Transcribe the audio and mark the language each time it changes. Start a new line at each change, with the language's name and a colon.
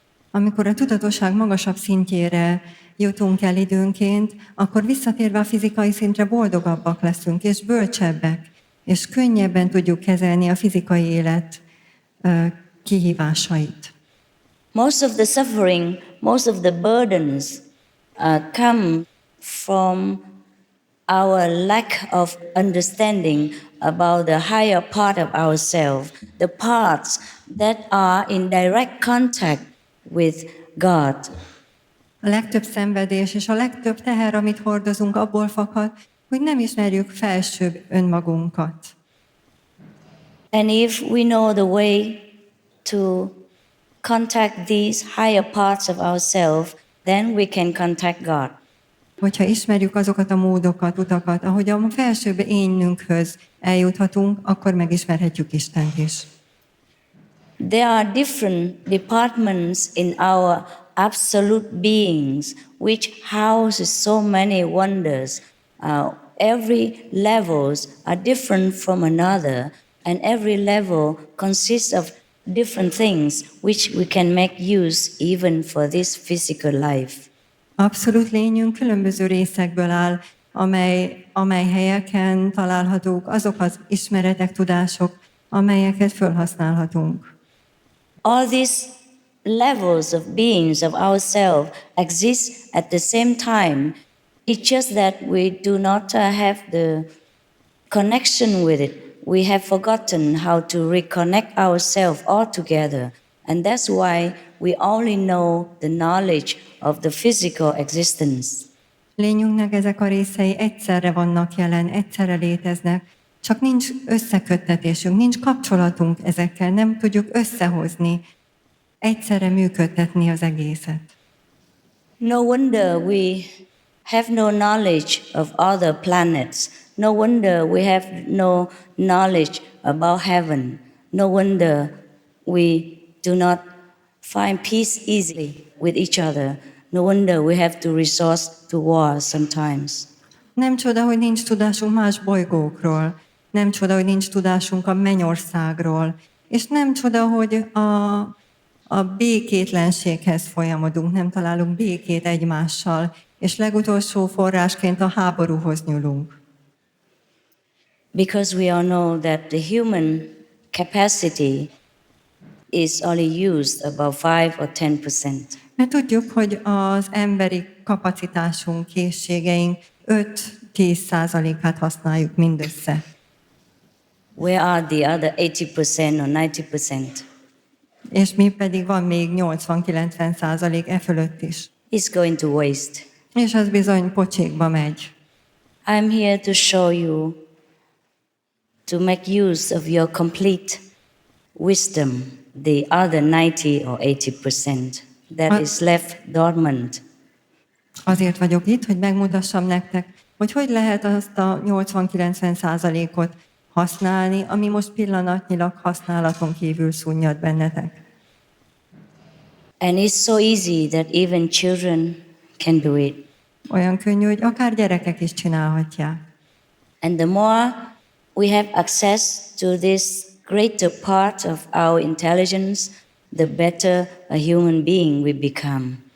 Hungarian: Amikor a tudatosság magasabb szintjére jutunk el időnként, akkor visszatérve a fizikai szintre boldogabbak leszünk, és bölcsebbek, és könnyebben tudjuk kezelni a fizikai élet kihívásait.
English: Most of the suffering, most of the burdens come from our lack of understanding about the higher part of ourselves, the parts that are in direct contact with God.
Hungarian: A legtöbb szenvedés és a legtöbb teher, amit hordozunk, abból fakad, hogy nem ismerjük felsőbb önmagunkat.
English: And if we know the way to contact these higher parts of ourselves, then we can contact God.
Hungarian: Hogyha ismerjük azokat a módokat, utakat, ahogy a felsőbb énünkhöz eljuthatunk, akkor megismerhetjük Istent is.
English: There are different departments in our absolute beings which houses so many wonders. Every levels are different from another, and every level consists of different things which we can make use even for this physical life.
Hungarian: Abszolút lényünk különböző részekből áll, amely helyeken találhatók azok az ismeretek, tudások, amelyeket felhasználhatunk.
English: All these levels of beings of ourselves exist at the same time. It's just that we do not have the connection with it. We have forgotten how to reconnect ourselves all together. And that's why we only know the knowledge of the physical existence.
Hungarian: Lényünknek ezek a részei egyszerre vannak jelen, egyszerre léteznek, csak nincs összeköttetésünk, nincs kapcsolatunk ezekkel, nem tudjuk összehozni, egyszerre működtetni az egészet.
English: No wonder we have no knowledge of other planets. No wonder we have no knowledge about heaven. No wonder we do not find peace easily with each other. No wonder we have to resort to war sometimes.
Hungarian: Nem csoda, hogy nincs tudásunk más bolygókról. nem csoda, hogy nincs tudásunk a mennyországról, és nem csoda, hogy a békétlenséghez folyamodunk, nem találunk békét egymással, és legutolsó forrásként a háborúhoz nyúlunk.
English: Because we all know that the human capacity is only used about 5 or 10%.
Hungarian: Mert tudjuk, hogy az emberi kapacitásunk, készségeink 5-10%-át használjuk mindössze.
English: Where are the other 80% or 90%?
Hungarian: És mi pedig van még 80-90% e fölött is.
English: It's going to waste.
Hungarian: És az bizony pocsékba megy.
English: I'm here to show you to make use of your complete wisdom, the other 90 or 80% that is left dormant.
Hungarian: Azért vagyok itt, hogy megmutassam nektek, hogy lehet azt a 80-90%-ot használni, ami most pillanatnyilag használaton kívül szunnyad bennetek.
English: And it's so easy that even children can do it.
Hungarian: Olyan könnyű, hogy akár gyerekek is csinálhatják.
English: And the more we have access to this greater part of our intelligence, the better a human being we become.